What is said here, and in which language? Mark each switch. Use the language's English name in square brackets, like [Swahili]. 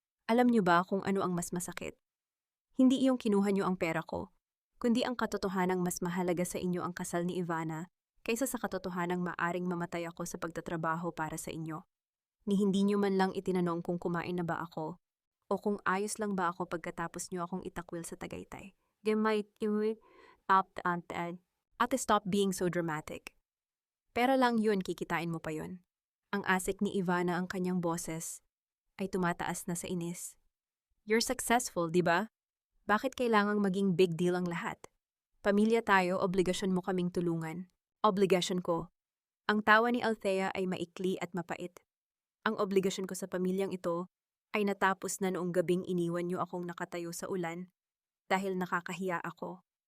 [Filipino] Alam niyo ba kung ano ang mas masakit? Hindi iyong kinuha niyo ang pera ko, kundi ang katotohanang mas mahalaga sa inyo ang kasal ni Ivana kaysa sa katotohanang maaring mamatay ako sa pagtatrabaho para sa inyo. ni hindi niyo man lang itinanong kung kumain na ba ako o kung ayos lang ba ako pagkatapos niyo akong itakwil sa Tagaytay. Gemay kiwi [English] Ate, stop being so dramatic. [Filipino] Pero lang yun, kikitain mo pa yun. Ang asik ni Ivana ang kanyang boses ay tumataas na sa inis. [English] You're successful, [Filipino] di ba? Bakit kailangang maging big deal ang lahat? Pamilya tayo, obligasyon mo kaming tulungan. Obligasyon ko. Ang tawa ni Althea ay maikli at mapait. Ang obligasyon ko sa pamilyang ito ay natapos na noong gabing iniwan niyo akong nakatayo sa ulan dahil nakakahiya ako.